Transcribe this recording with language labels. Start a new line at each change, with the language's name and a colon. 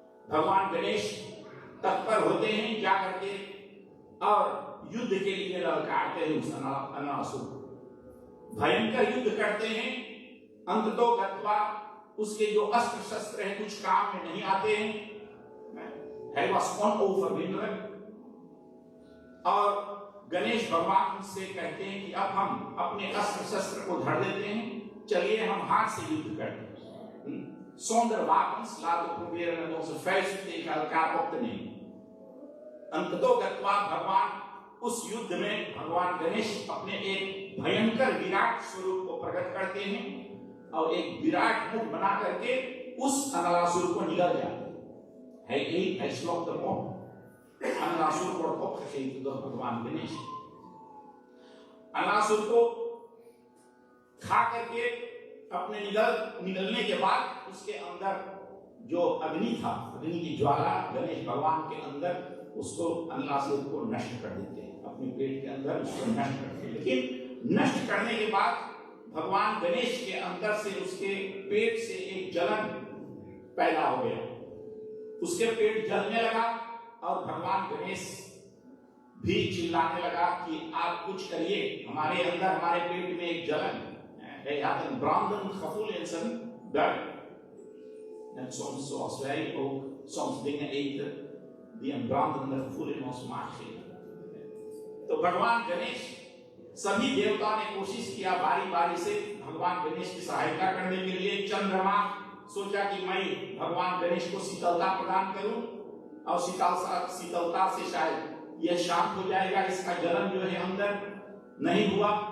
Hindi: भगवान गणेश तत्पर होते हैं जाकर के और युद्ध के लिए ललकारते हैं उस अनलासुर को, भयंकर युद्ध करते हैं। अंततो गत्वा उसके जो अस्त्र शस्त्र हैं कुछ काम में नहीं आते हैं।
Dutch: Hij was onoverwinnelijk।
Hindi: और गणेश भगवान से कहते हैं कि अब हम अपने अस्त्र शस्त्र को धर देते हैं, चलिए हम हाथ से युद्ध करते हैं।
Dutch: Zonder wapens laten we proberen met onze vuisten tegen elkaar op te nemen।
Hindi: अंततो गत्वा भगवान उस युद्ध में भगवान गणेश अपने एक भयंकर विराट स्वरूप को प्रकट करते हैं और एक विराट मुख बना करके उस अनलासुर को निगल जाते हैं।
Dutch: Hij slokt hem op। अनलासुर wordt opgegeten door भगवान गणेश।
Hindi: अनलासुर को खा करके अपने निगलने के बाद उसके अंदर जो अग्नि था, अग्नि की ज्वाला गणेश भगवान के अंदर, उसको अनलासुर को नष्ट कर देते हैं, अपने पेट के अंदर उसको नष्ट करते हैं। लेकिन नष्ट करने के बाद भगवान गणेश के अंदर से उसके पेट से एक जलन पैदा हो गया, उसके पेट जलने लगा और भगवान गणेश भी चिल्लाने लगा कि आप कुछ करिए, हमारे अंदर, हमारे पेट में एक जलन है।
Dutch: brandend gevoel in zijn buik। Net soms zoals wij ook soms dingen eten die een brandende gevoel in ons maag geven।
Hindi: तो भगवान गणेश, सभी देवताओं ने कोशिश किया बारी बारी से भगवान गणेश की सहायता करने के लिए। चंद्रमा सोचा कि मैं भगवान गणेश को शीतलता प्रदान करूं और शीतलता से शायद यह शांत हो जाएगा, इसका जलन जो है अंदर नहीं हुआ।